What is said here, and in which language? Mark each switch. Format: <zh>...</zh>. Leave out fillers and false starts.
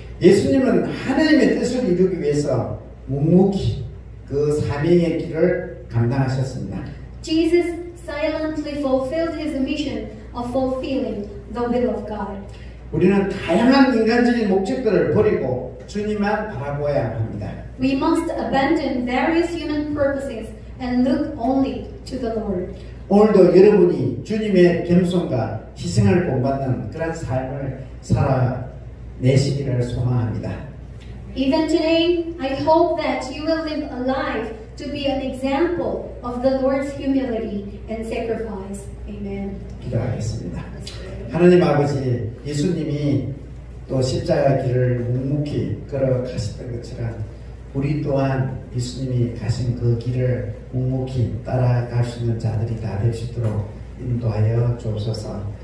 <ko>예수님은 하나님의 뜻을 이루기 위해서 묵묵히 그 사명의 길을 감당하셨습니다.</ko> <en>Jesus silently fulfilled his mission of fulfilling the will of God.</en> <ko>우리는 다양한 인간적인 목적들을 버리고 주님만 바라보아야 합니다.</ko> <en>We must abandon various human purposes and look only to the Lord.</en> <ko>오늘도 여러분이 주님의 겸손과 희생을 본받는 그런 삶을 살아내시기를 소망합니다.</ko> <en>Even today, I hope that you will live a life to be an example of the Lord's humility and sacrifice. Amen.</en> <ko>기도하겠습니다. 하나님 아버지, 예수님이 또 십자가 길을 묵묵히 걸어가셨던 것처럼 우리 또한 예수님이 가신 그 길을 묵묵히 따라갈 수 있는 자들이 다 될 수 있도록 인도하여 주옵소서.</ko>